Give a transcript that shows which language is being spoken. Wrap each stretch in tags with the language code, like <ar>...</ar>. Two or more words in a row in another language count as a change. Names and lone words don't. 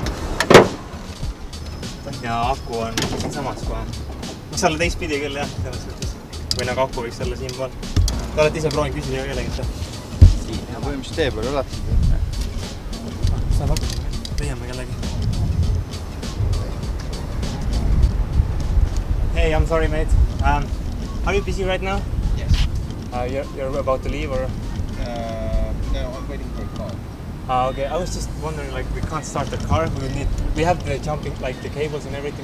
<et>Ja aku on siin samas kohe. Võiks olla teistpidi küll jah, selles suhtes. Või nagu aku võiks olla siin pool. Te olete ise proovinud küsida kellegi? Siin, ja põhimõtteliselt tee peal alati. Saab hakkama, leiame kellegi.</et> <en>Hey, I'm sorry mate. Are you busy right now? Yes. You're about to leave or? No, I'm waiting for a car. Okay, I was just wondering, like, we can't start the car. We have the jumping, like, the cables and everything.</en>